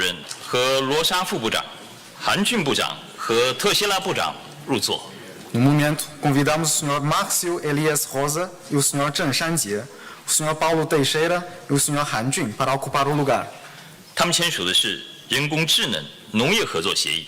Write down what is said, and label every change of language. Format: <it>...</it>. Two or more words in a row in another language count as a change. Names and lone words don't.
<zh>任和罗沙副部长、韩俊部长和特谢拉部长入座。</zh> <pt>No momento, convidamos o Sr. Márcio Elias Rosa e o Sr. Chen Shanjie, o Sr. Paulo Teixeira e o Sr. Han Jun para ocupar o lugar.</pt> <zh>他们签署的是人工智能农业合作协议。</zh>